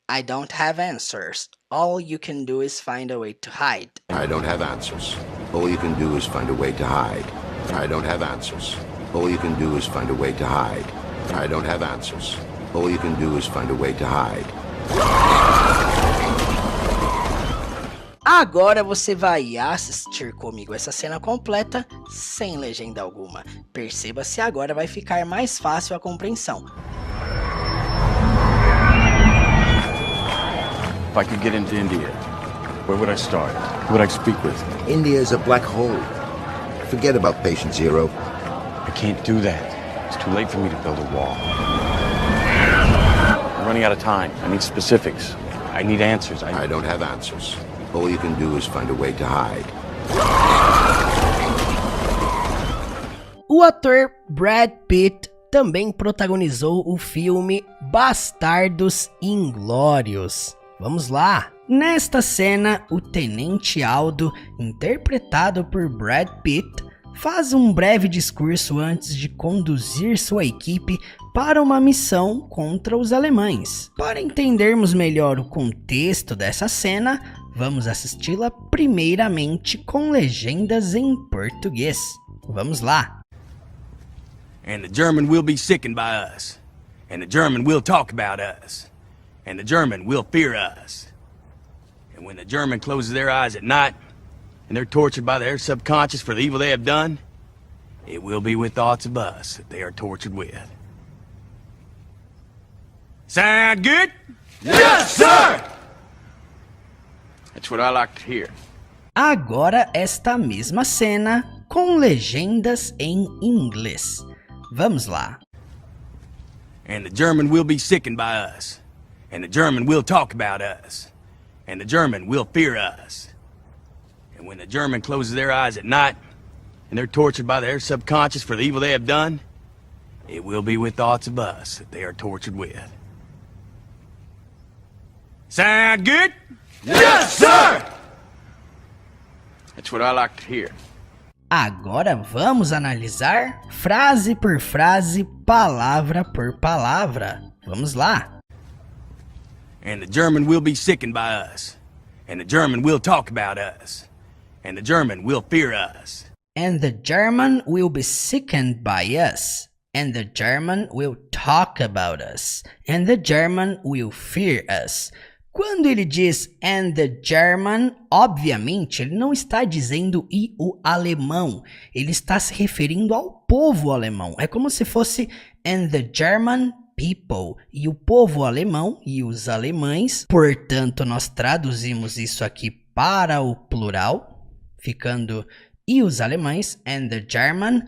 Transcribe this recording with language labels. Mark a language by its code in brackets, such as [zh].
[en] I don't have answers. All you can do is find a way to hide. I don't have answers. All you can do is find a way to hide. I don't have answers. All you can do is find a way to hide. I don't have answers. All you can do is find a way to hide. [pt] Agora você vai assistir comigo essa cena completa sem legenda alguma. Perceba se agora vai ficar mais fácil a compreensão. [en] If I could get into India, where would I start? Who would I speak with? India is a black hole. Forget about patient zero. I can't do that. It's too late for me to build a wall. I'm running out of time. I need specifics. I need answers. I don't have answers. All you can do is find a way to hide. [pt] O ator Brad Pitt também protagonizou o filme Bastardos Inglórios. Vamos lá! Nesta cena, o Tenente Aldo, interpretado por Brad Pitt, faz um breve discurso antes de conduzir sua equipe para uma missão contra os alemães. Para entendermos melhor o contexto dessa cena, vamos assisti-la primeiramente com legendas em português. Vamos lá! [en] And the German will be sickened by us. And the German will talk about us. And the German will fear us. And when the German closes their eyes at night, and they're tortured by their subconscious for the evil they have done, it will be with thoughts of us that they are tortured with. Sound good? Yes, sir! That's what I like to hear. [pt] Agora esta mesma cena com legendas em inglês. Vamos lá. [en] And the German will be sickened by us. And the German will talk about us. And the German will fear us. And when the German closes their eyes at night, and they're tortured by their subconscious for the evil they have done, it will be with thoughts of us that they are tortured with. Sound good? Yes, sir! That's what I like to hear. [pt] Agora vamos analisar frase por frase, palavra por palavra. Vamos lá. [en] And the German will be sickened by us. And the German will talk about us. And the German will fear us. And the German will be sickened by us. And the German will talk about us. And the German will fear us. [pt] Quando ele diz [en] and the German, [pt] obviamente ele não está dizendo e o alemão. Ele está se referindo ao povo alemão. É como se fosse [en] and the German people. [pt] E o povo alemão e os alemães. Portanto, nós traduzimos isso aqui para o plural, ficando e os alemães, [en] and the German.